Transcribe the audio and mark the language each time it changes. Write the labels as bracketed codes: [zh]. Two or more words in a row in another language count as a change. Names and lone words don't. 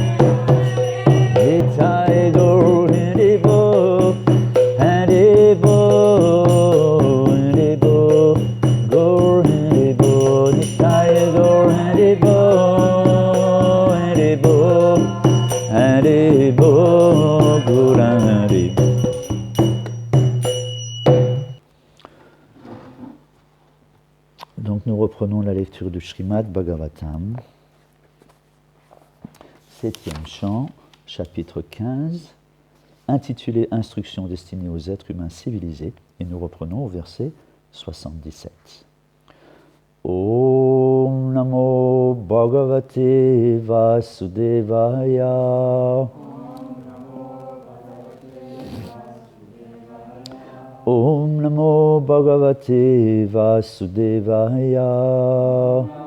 [bn] নিতাই গৌর হরে বো, হরে বো, হরে বো, গৌর হরে বো, নিতাই গৌর হরে বো, হরে বো, হরে বো, গৌর হরে বো. [fr] Donc nous reprenons la lecture du Srimad Bhagavatam, 7e chant, chapitre 15, intitulé Instruction destinée aux êtres humains civilisés, et nous reprenons au verset 77. [sa] ॐ नमो भगवते वासुदेवाय. ॐ नमो भगवते वासुदेवाय.